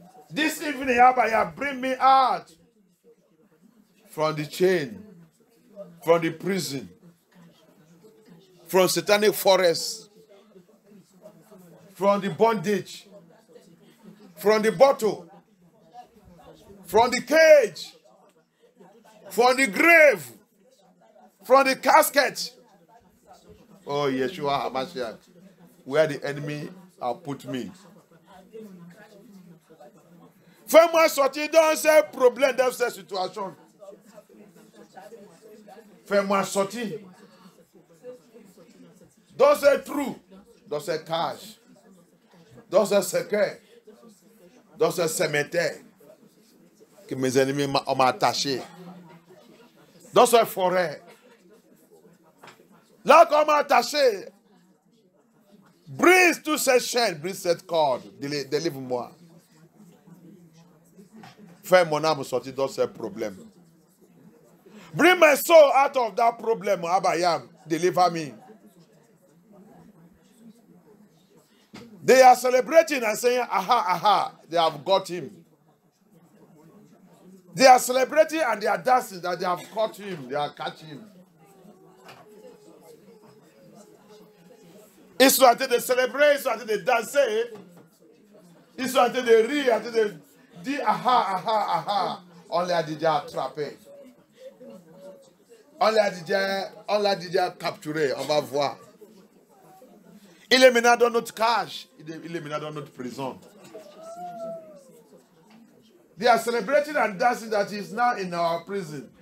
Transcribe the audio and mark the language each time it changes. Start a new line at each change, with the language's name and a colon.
English: This evening, Abba, bring me out from the chain, from the prison, from satanic forest, from the bondage, from the bottle, from the cage, from the grave, from the casket. Oh, Yeshua HaMashiach, where the enemy have put me.
French: Fais-moi sortir dans ces problèmes, dans cette situation. Fais-moi sortir dans ces trous, dans ces cages, dans ces cercueils, dans ce cimetière que mes ennemis m'ont attaché, dans cette forêt. Là qu'on m'a attaché, brise toutes ces chaînes, brise cette corde, délivre-moi. Fais mon âme sortir dans ces problèmes.
English: Bring my soul out of that problem, Abba Yah, deliver me. They are celebrating and saying, aha, aha, they have got him. They are celebrating and they are dancing that they have caught him, they are catching him.
French: Ils sont en train de célébrer, ils sont en train de danser, ils sont en train de rire, en train de dire, aha, aha, aha, on l'a déjà attrapé. On l'a déjà capturé, on va voir. Il est maintenant dans notre cage, il est maintenant dans notre prison.
English: They are celebrating and dancing that he is now in our prison.